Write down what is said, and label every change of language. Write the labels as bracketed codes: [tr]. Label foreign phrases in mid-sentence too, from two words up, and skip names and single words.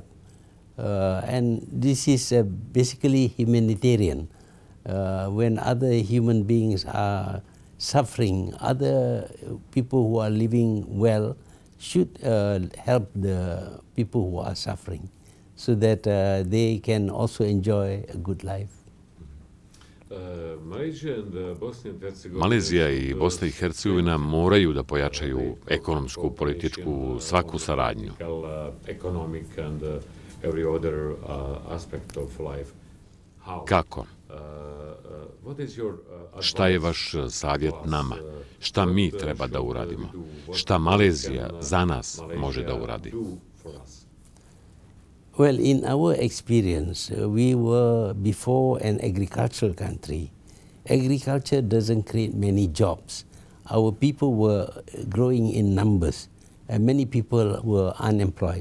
[en] And this is basically humanitarian. When other human beings are suffering, other people who are living well should help the people who are suffering, so that they can also enjoy a good life. [bs] Malezija i Bosna i Hercegovina moraju da pojačaju ekonomsku, političku, svaku saradnju. Kako? Šta je vaš savjet nama? Šta mi treba da uradimo? Šta Malezija za nas može da uradi? [en] Well, in our experience, we were before an agricultural country. Agriculture doesn't create many jobs. Our people were growing in numbers, and many people were unemployed.